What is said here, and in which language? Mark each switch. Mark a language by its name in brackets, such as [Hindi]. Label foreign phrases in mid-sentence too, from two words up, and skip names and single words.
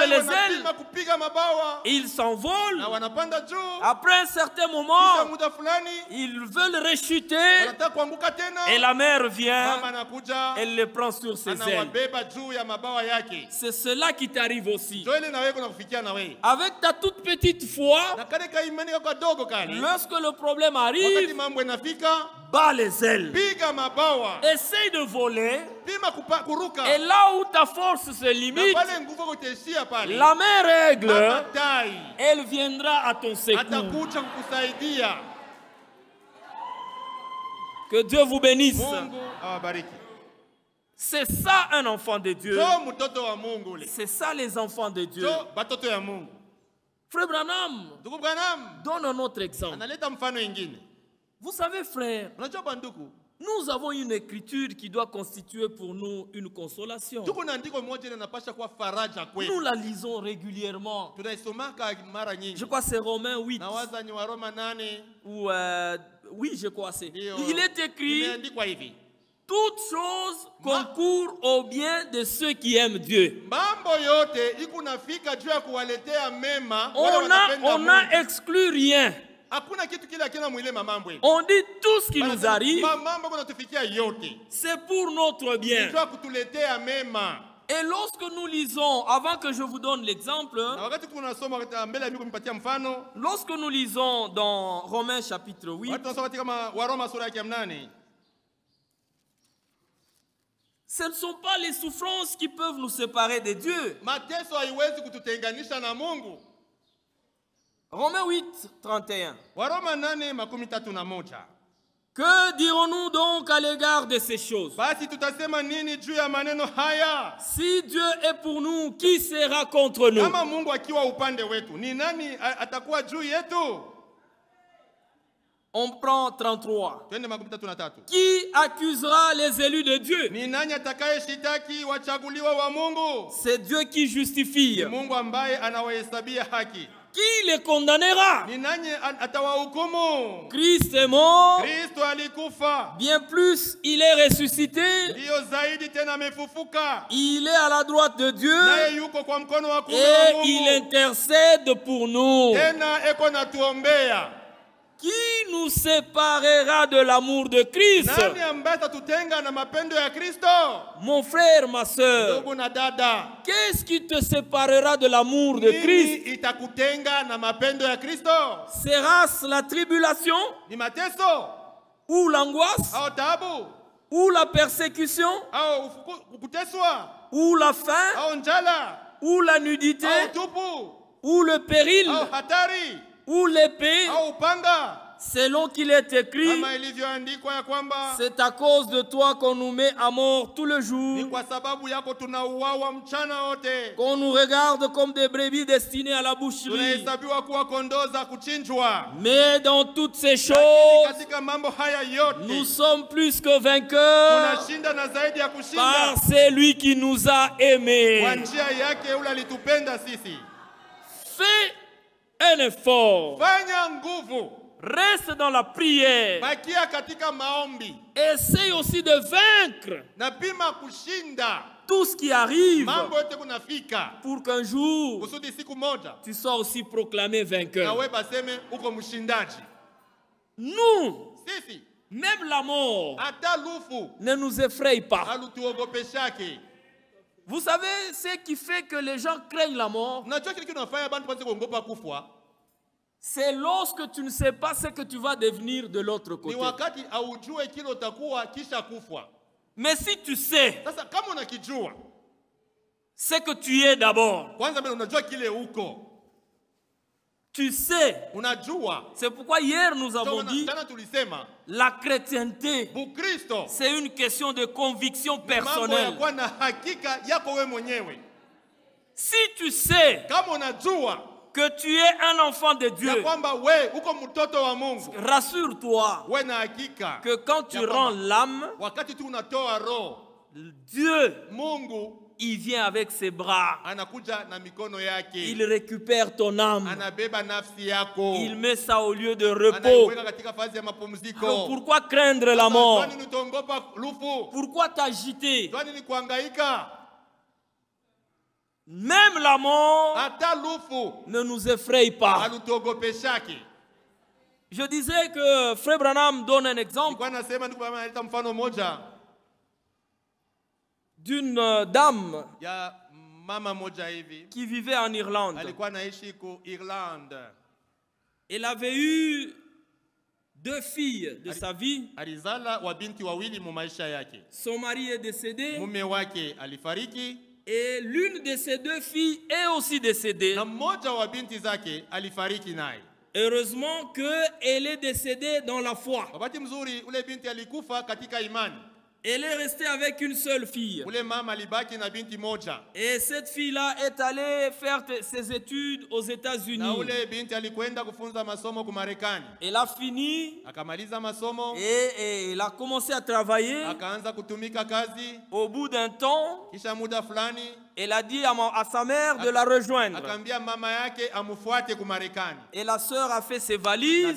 [Swahili] Wanatai [French] les ailes. [Swahili] wanapima kupiga mabawa [French] Ils s'envolent. [Swahili] na wanapanda juu. [French] Après un certain [Swahili] Kisha [French] moment, [Swahili] muda fulani [French] ils veulent rechuter. [Swahili] wanataka kuanguka tena. [French] Et la mère vient, [Swahili] Mama anakuja [French] elle les prend sur ses ailes. [Swahili] anawabeba juu ya mabawa yake. [French] C'est cela qui t'arrive aussi. [Swahili] Ndio ile na wewe kuna kufikia na wewe. [French] Avec ta toute petite foi, [Swahili] Na kale ka imani kako kadogo kale. [French] lorsque le problème [Swahili] Wakati [French] arrive, [Swahili] mambo yanafika, [French] bats les ailes. [Swahili] piga mabawa. [French] Essaye de voler. [Swahili] Pima kuruka. [French] Et là où ta force se [Swahili] Na [French] limite, [Swahili] pale nguvu kutaishia pale. [French] la mère aigle, [Swahili] Mama tai [French] elle viendra à ton secours. [Swahili] atakuja kukusaidia. [French] Que Dieu vous bénisse. [Swahili] Mungu awabariki. [French] C'est ça un enfant de Dieu. [Swahili] Jo mtoto wa Mungu ule. [French] C'est ça les enfants de Dieu. [Swahili] Jo batoto ya Mungu. [French] Frère Branham, [Swahili] Ndugu Branham [French] donne un autre exemple. [Swahili] analeta mfano ingine. [French] Vous savez, frère, [Swahili] Unajua banduku, [French] nous avons une écriture qui doit constituer pour nous une consolation. [Swahili] tuko na andiko moja linapasha kuwa faraja [French] Nous [Swahili] kwetu. [French] la lisons régulièrement. [Swahili] Tunaisomaka mara nyingi. [French] Je crois que c'est Romains 8. [Swahili] Nawaza ni Waroma 8. [French] Ou, oui, je crois que c'est. [Swahili] Ndio. [French] Il est écrit, [Swahili] Imeandikwa hivi. [French] toutes choses concourent au bien de ceux qui aiment Dieu. [Swahili] Mambo yote iko nafika juu ya kuwaletea mema wale wanapenda [French] On [Swahili] Mungu. [French] n'a exclu rien. [Swahili] Hakuna kitu kile akina mwilema mambo hivi. [French] On dit tout ce qui nous arrive, [Swahili] Mambo kunatufikia yote. [French] c'est pour notre bien. [Swahili] Juu ya kutuletea mema. [French] Et lorsque nous lisons, avant que je vous donne l'exemple, [Swahili] Na wakati tunasoma mbele ya mimi kunipatia mfano, [French] lorsque nous lisons dans Romains chapitre 8, [Swahili] watu tunasoma kama Waroma sura yake ya 8. [French] ce ne sont pas les souffrances qui peuvent nous séparer de Dieu. [Swahili] Mateso haiwezi kututenganisha na Mungu. [French] Romains 8, 31. [Swahili] Waroma 8:31. [French] Que dirons-nous donc à l'égard de ces choses? [Swahili] Basi tutasema nini juu ya maneno haya? [French] Si Dieu est pour nous, qui sera contre nous? [Swahili] Kama Mungu akiwa upande wetu, ni nani atakuwa juu yetu? [French] On prend 33. [Swahili] Twende 33. [French] Qui accusera les élus de Dieu? [Swahili] Ni nani atakayeshitaki wachaguliwa wa Mungu? [French] C'est Dieu qui justifie. [Swahili] Ni Mungu ambaye anawahesabia haki. [French] Qui les condamnera? [Swahili] Ni nani atawahukumu? [French] Christ est mort. [Swahili] Kristo alikufa. [French] Bien plus, il est ressuscité. [Swahili] Ndiyo zaidi tena amefufuka. [French] Il est à la droite de Dieu. [Swahili] Naye yuko kwa mkono wa kuume wa [French] Et [Swahili] Mungu. [French] il intercède pour nous. [Swahili] Tena eko natuombea. [French] Qui nous séparera de l'amour de Christ? [Swahili] Nani ambaye atatutenga na mapendo ya Kristo? [French] Mon frère, ma soeur, [Swahili] Ndugu na dada, [French] qu'est-ce qui te séparera de l'amour de [Swahili] nini [French] Christ? [Swahili] itakutenga na mapendo ya Kristo? [French] Sera-ce la tribulation [Swahili] Ni mateso [French] ou l'angoisse [Swahili] au taabu [French] ou la persécution [Swahili] au kuteswa [French] ou la faim [Swahili] au njala [French] ou la nudité [Swahili] au tupu [French] ou le péril [Swahili] au hatari [French] ou l'épée, [Swahili] au upanga, [French] selon qu'il est écrit, [Swahili] kama ilivyoandikwa ya kwamba [French] c'est à cause de toi qu'on nous met à mort tout le [Swahili] ni [French] jour, [Swahili] kwa sababu yako tunauawa mchana wote, [French] qu'on nous regarde comme des brebis destinées à la boucherie. [Swahili] tunahesabiwa kuwa kondoo za kuchinjwa. [French] Mais dans toutes ces [Swahili] Lakini [French] choses, [Swahili] katika mambo haya yote [French] nous sommes plus que vainqueurs [Swahili] tunashinda na zaidi ya kushinda [French] par celui qui nous a aimés. [Swahili] kwa njia yake ule alitupenda sisi. [French] Fais un effort. [Swahili] Fanya nguvu, [French] Reste dans la prière. [Swahili] bakia katika maombi [French] Essaye aussi de vaincre [Swahili] na pima kushinda [French] tout ce qui arrive [Swahili] mambo yote kunafika, [French] pour qu'un jour [Swahili] kusudi siku moja [French] tu sois aussi proclamé [Swahili] na [French] vainqueur. [Swahili] wewe baseme uko mshindaji. [French] Nous, [Swahili] Sisi [French] même la mort, [Swahili] hata lufu [French] ne nous effraie pas. [Swahili] halutuogopeshake. [French] Vous savez ce qui fait que les gens craignent la mort? [Swahili] Unajua kile kinafanya bantu basi kuogopa kufa [French] C'est lorsque tu ne sais pas ce que tu vas devenir de l'autre [Swahili] ni [French] côté. [Swahili] wakati aujue kile utakuwa kisha kufa. [French] Mais si tu sais [Swahili] Sasa kama unakijua [French] ce que tu es d'abord, [Swahili] kwanza, mbele unajua kile uko, [French] tu sais. [Swahili] unajua. [French] C'est pourquoi hier nous avons dit [Swahili] Jana tulisema [French] la chrétienté, [Swahili] Bukristo [French] c'est une question de conviction [Swahili] mambo ya [French] personnelle. [Swahili] kuwa na hakika yako wewe mwenyewe. [French] Si tu sais [Swahili] Kama unajua [French] que tu es un enfant de [Swahili] ya [French] Dieu, [Swahili] kwamba we uko mtoto wa Mungu, [French] rassure-toi [Swahili] we na hakika [French] que quand tu [Swahili] ya kwamba [French] rends l'âme, [Swahili] wakati tu unatoa roho, [French] Dieu, [Swahili] Mungu [French] il vient avec ses bras. [Swahili] anakuja na mikono yake, [French] Il récupère ton âme. [Swahili] anabeba nafsi yako, [French] Il met ça au lieu de repos. [Swahili] anaiweka katika fazi ya [French] Alors [Swahili] mapumziko. [French] pourquoi craindre la mort? [Swahili] Kwani nitaogopa lufu? [French] Pourquoi t'agiter? [Swahili] Kwani ni kuhangaika? [French] Même la mort [Swahili] Hata lufu [French] ne nous effraie pas. [Swahili] alutogopeshake. [French] Je disais que Frère Branham donne un exemple [Swahili] Nilikuwa nasema ndugu mama analeta mfano moja [French] d'une dame [Swahili] ya mama moja hivi [French] qui vivait en Irlande. [Swahili] alikuwa anaishi ku Irland. [French] Elle avait eu 2 filles de sa vie. [Swahili] Alizala wa binti wawili mu maisha yake. [French] Son mari est décédé [Swahili] Mume wake alifariki [French] et l'une de ces 2 filles est aussi décédée. [Swahili] na mmoja wa binti zake alifariki naye. [French] Heureusement qu'elle est décédée dans la foi. [Swahili] Wakati mzuri ule binti alikufa katika imani. [French] Elle est restée avec une seule fille. [Swahili] Ule mama alibaki na binti moja. [French] Et cette fille-là est allée faire ses études aux [Swahili] Na [French] États-Unis. [Swahili] ule binti alikwenda kufunza masomo ku Marekani. [French] Elle a fini [Swahili] Akamaliza masomo, [French] et elle a commencé à travailler. [Swahili] akaanza kutumika kazi. [French] Au bout d'un temps, [Swahili] Kisha muda fulani [French] elle a dit à sa mère de la rejoindre. [Swahili] akaambia mama yake amufuate ku Marekani. [French] Et la sœur a fait ses [Swahili] Na [French] valises.